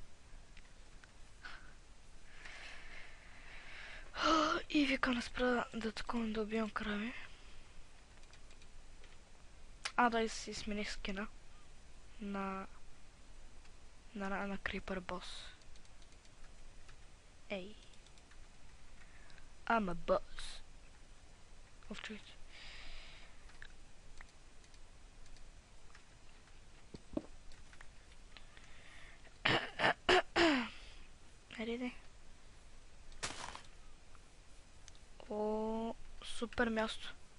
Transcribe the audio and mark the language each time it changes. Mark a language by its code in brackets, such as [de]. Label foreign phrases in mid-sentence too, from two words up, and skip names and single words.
[bg] И вика не спра да такова да убивам крави. Да, и си смених скина на Creeper Boss. Ей. [en] I'm a boss. [bg] Чуйте. Айде. Супер място.